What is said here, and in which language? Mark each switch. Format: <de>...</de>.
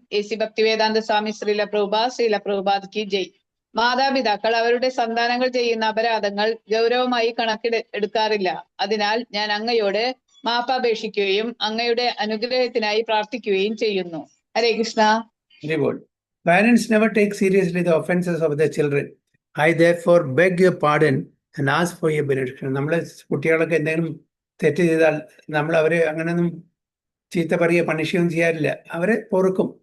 <ml>AC Bhaktivedanta സ്വാമി ശ്രീല പ്രഭുപാദ് കി ജയ്. മാതാപിതാക്കൾ അവരുടെ സന്താനങ്ങൾ ചെയ്യുന്ന അപരാധങ്ങൾ ഗൗരവമായി എടുക്കാറില്ല. അതിനാൽ ഞാൻ അങ്ങയോട് മാപ്പപേക്ഷിക്കുകയും അങ്ങയുടെ അനുഗ്രഹത്തിനായി പ്രാർത്ഥിക്കുകയും ചെയ്യുന്നു. ഹരേ Krishna.</ml> <en>Parents never take seriously the offenses of their children. I therefore beg your pardon and ask for your benediction.</en> <ml>നമ്മളെ കുട്ടികളൊക്കെ എന്തെങ്കിലും തെറ്റ് ചെയ്താൽ നമ്മൾ അവരെ അങ്ങനെയൊന്നും ചീത്ത പറയുക, പണിഷ്യൊന്നും ചെയ്യാറില്ല. അവരെ പൊറുക്കും.</ml>